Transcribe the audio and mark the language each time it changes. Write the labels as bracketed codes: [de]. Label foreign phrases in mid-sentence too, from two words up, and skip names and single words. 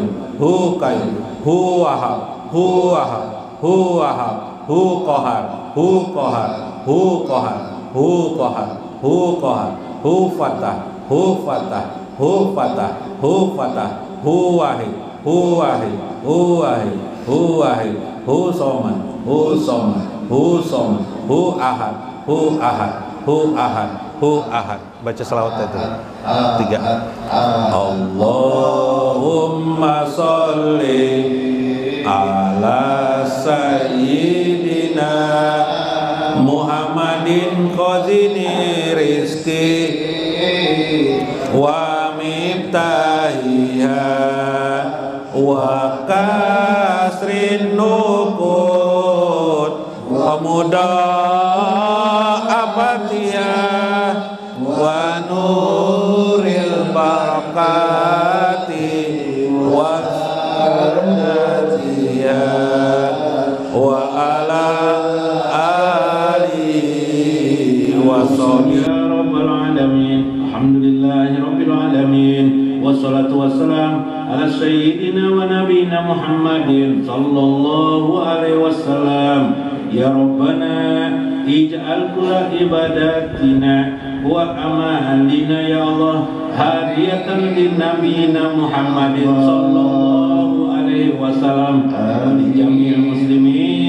[ar] هو قيوم هو وهاب هو وهاب هو وهاب هو قهار هو قهار هو قهار هو قهار هو قهار هو فتاح هو فتاح هو فتاح هو فتاح هو واحد هو واحد هو واحد هو واحد هو صمد هو صمد هو صمد هو أحد هو أحد هو أحد هو أحد hu ahad. [id] Baca selawat itu [ar] 3. اللهم صل على سيدنا محمد خزائن رزق و مفتاحها و كسر النقود و مضاعفاتها و نور البركة و سعادتها و على آله و صحبه رب العالمين. الحمد لله رب العالمين. والصلاة والسلام على سيدنا ونبينا محمد صلى الله عليه وسلم. يا ربنا اجعل كل عباداتنا وأعمالنا يا الله هدية لنبينا محمد صلى الله عليه وسلم لجميع المسلمين